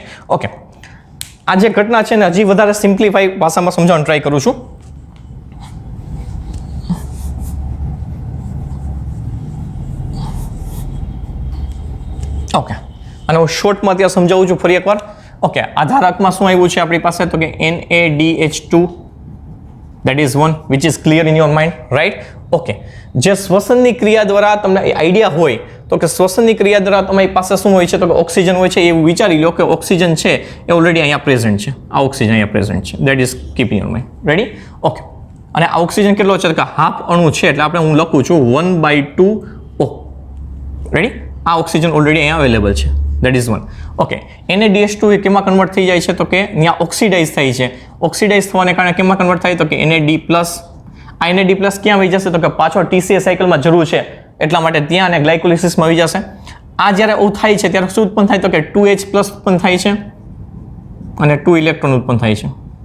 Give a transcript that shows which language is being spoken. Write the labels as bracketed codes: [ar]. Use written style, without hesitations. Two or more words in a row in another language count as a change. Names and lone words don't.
[gu] ઓકે, આ જે ઘટના છે ને હજી વધારે સિમ્પ્લિફાઈ ભાષામાં સમજાવવાનું ટ્રાય કરું છું. ઓકે, અને હું શોર્ટમાં ત્યાં સમજાવું છું ફરી એકવાર. ઓકે, આધારકમાં શું આવ્યું છે આપણી પાસે તો કે NADH2 [en] that is one which is clear in your mind, right? [gu] ઓકે, જે શ્વસનની ક્રિયા દ્વારા તમને આઈડિયા હોય તો કે શ્વસનની ક્રિયા દ્વારા તમારી પાસે શું હોય છે તો કે ઓક્સિજન હોય છે, એવું વિચારી લો કે ઓક્સિજન છે એ ઓલરેડી અહીંયા પ્રેઝન્ટ છે, આ ઓક્સિજન અહીંયા પ્રેઝન્ટ છે, [en] that is keep in your mind, ready? [gu] ઓકે, અને આ ઓક્સિજન કેટલો છે કે હાફ અણુ છે એટલે આપણે હું લખું છું 1/2O, ready? આ ઓક્સિજન ઓલરેડી અહીંયા અવેલેબલ છે, [en] that is one. [gu] ઓકે, NADH2 એ કેમાં કન્વર્ટ થઈ જાય છે તો કે ત્યાં ઓક્સિડાઇઝ થાય છે, ઓક્સિડાઇઝ થવાને કારણે કેમાં કન્વર્ટ થાય તો કે NAD+. આ NAD+ ક્યાં વહી જશે તો કે પાછો TCA સાયકલમાં જરૂર છે એટલા માટે ત્યાં અને ગ્લાયકોલિસિસમાં આવી જશે. આ જ્યારે એવું થાય છે ત્યારે શું ઉત્પન્ન થાય તો કે 2H+ ઉત્પન્ન થાય છે અને 2 ઇલેક્ટ્રોન ઉત્પન્ન થાય છે.